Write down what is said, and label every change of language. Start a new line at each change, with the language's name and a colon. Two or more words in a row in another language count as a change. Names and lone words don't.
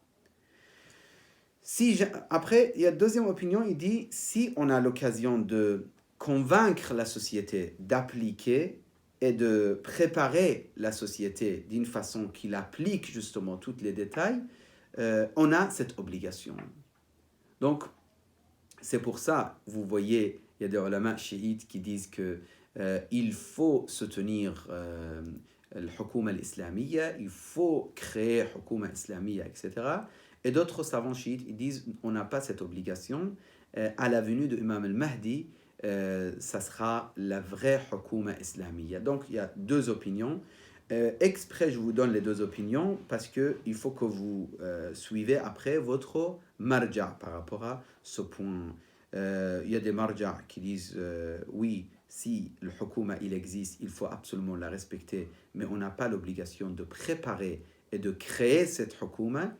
French: Après, il y a une deuxième opinion, il dit, si on a l'occasion de convaincre la société d'appliquer et de préparer la société d'une façon qu'il applique justement tous les détails, on a cette obligation. Donc, c'est pour ça, vous voyez, il y a des ulama chiites qui disent qu'il faut se tenir le
Arabic: الحكومة الإسلامية,
French: il faut créer
Arabic: حكومة إسلامية,
French: etc. Et d'autres savants chiites, ils disent on n'a pas cette obligation. À la venue de Imam al-Mahdi, ça sera la vraie
Arabic: حكومة إسلامية.
French: Donc il y a deux opinions. Exprès, je vous donne les deux opinions parce qu'il faut que vous suivez après votre marja par rapport à ce point. Il y a des marja qui disent oui, si le hukuma il existe, il faut absolument la respecter, mais on n'a pas l'obligation de préparer et de créer cette hukuma.